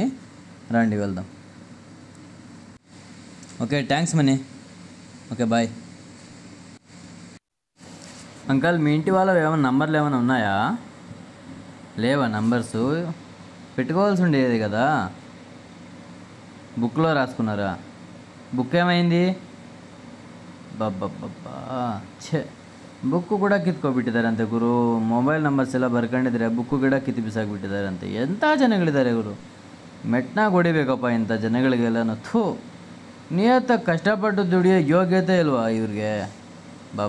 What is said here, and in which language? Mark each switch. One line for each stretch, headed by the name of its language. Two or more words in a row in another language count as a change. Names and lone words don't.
Telugu: రండి వెళ్దాం.
English: okay thanks
Telugu: మనీ.
English: okay bye.
Telugu: అంకల్ మీ ఇంటి వాళ్ళ ఏమైనా నంబర్లు ఏమైనా ఉన్నాయా? లేవా నంబర్సు? పెట్టుకోవాల్సి ఉండేది కదా. బుక్లో రాసుకున్నారా? బుక్ ఏమైంది?
Kannada: ಬಬ್ಬಬ್ಬಬ್ಬಾ ಛೇ, ಬುಕ್ಕು ಕೂಡ ಕಿತ್ಕೊಬಿಟ್ಟಿದ್ದಾರಂತೆ ಗುರು.
English: mobile numbers
Kannada: ಎಲ್ಲ ಬರ್ಕೊಂಡಿದ್ರೆ ಬುಕ್ಕು ಗಿಡ ಕಿತ್ತು ಬಿಸಾಕ್ಬಿಟ್ಟಿದ್ದಾರಂತೆ. ಎಂಥ ಜನಗಳಿದ್ದಾರೆ ಗುರು, ಮೆಟ್ನಾಗ ಹೊಡಿಬೇಕಪ್ಪ ಇಂಥ ಜನಗಳಿಗೆಲ್ಲನೂ. ನಿಯತ್ತಾಗಿ ಕಷ್ಟಪಟ್ಟು ದುಡಿಯೋ ಯೋಗ್ಯತೆ ಇಲ್ವಾ ಇವ್ರಿಗೆ?